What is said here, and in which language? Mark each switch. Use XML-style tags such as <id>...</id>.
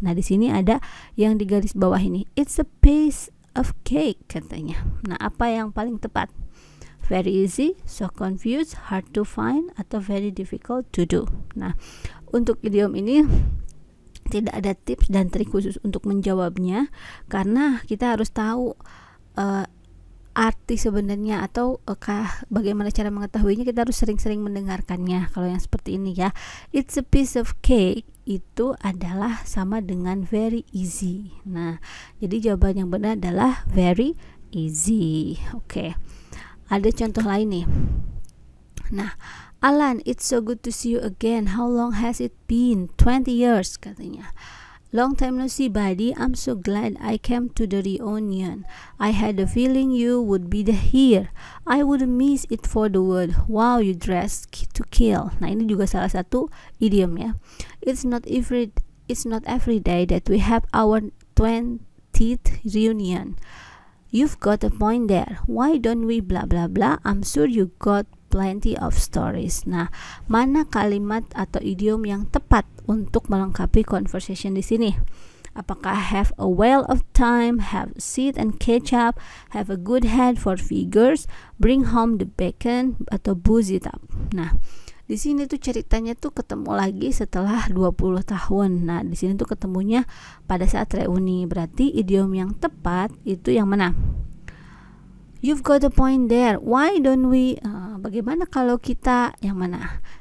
<id>Nah, di sini ada yang di garis bawah ini.</id> <en>It's a piece of cake,</en> <id>katanya. Nah, apa yang paling tepat?</id> <en>Very easy, so confused, hard to find,</en> <id>atau</id> <en>very difficult to do.</en> <id>Nah, untuk idiom ini tidak ada tips dan trik khusus untuk menjawabnya, karena kita harus tahu arti sebenarnya atau bagaimana cara mengetahuinya. Kita harus sering-sering mendengarkannya. Kalau yang seperti ini ya,</id> <en>it's a piece of cake,</en> <id>itu adalah sama dengan</id> <en>very easy.</en> <id>Nah, jadi jawaban yang benar adalah</id> <en>very easy.</en> <id>Oke. Ada contoh lain nih.</id> <en>Nah, Alan, it's so good to see you again. How long has it been? 20 years,</en> <id>katanya.</id> <en>Long time no see, buddy. I'm so glad I came to the reunion. I had a feeling you would be here. I wouldn't miss it for the world. Wow, you dressed to kill.</en> <id>Nah, ini juga salah satu idiom ya.</id> <en>It's not every day that we have our 20th reunion. You've got a point there. Why don't we blah blah blah? I'm sure you got plenty of stories.</en> <id>Nah, mana kalimat atau idiom yang tepat untuk melengkapi conversation di sini? Apakah</id> <en>have a whale of time, have a seat and catch up, have a good head for figures, bring home the bacon,</en> <id>atau</id> <en>booze it up?</en> <id>Nah, di sini tuh ceritanya tuh ketemu lagi setelah 20 tahun. Nah, di sini tuh ketemunya pada saat reuni. Berarti idiom yang tepat itu yang mana?</id> <en>You've got a point there. Why don't we?</en> <id>Bagaimana kalau kita yang mana?</id>